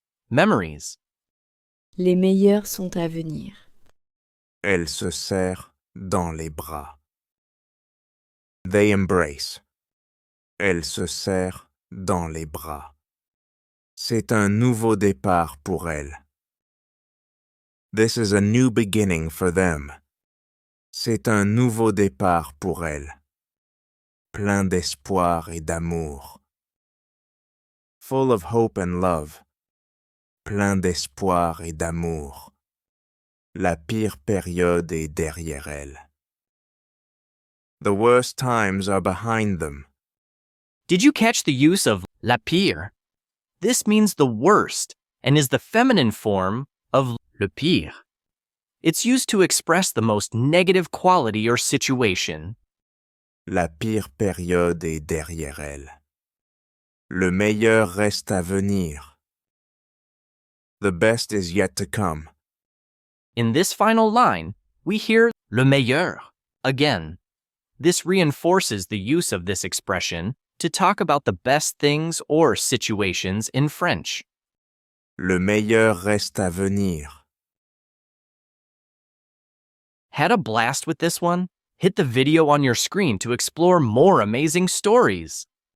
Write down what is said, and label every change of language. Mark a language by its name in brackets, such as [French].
[English] Memories. [French] Les meilleurs sont à venir. Elle se serre dans les bras. [English] They embrace. [French] Elle se serre dans les bras. C'est un nouveau départ pour elle. [English] This is a new beginning for them. [French] C'est un nouveau départ pour elle. Plein d'espoir et d'amour. [English] Full of hope and love. [French] Plein d'espoir et d'amour. La pire période est derrière elle. [English] The worst times are behind them. Did you catch the use of la pire? This means the worst and is the feminine form of le pire. It's used to express the most negative quality or situation. [French] La pire période est derrière elle. Le meilleur reste à venir. [English] The best is yet to come. In this final line, we hear le meilleur again. This reinforces the use of this expression to talk about the best things or situations in French. [French] Le meilleur reste à venir. [English] Had a blast with this one? Hit the video on your screen to explore more amazing stories.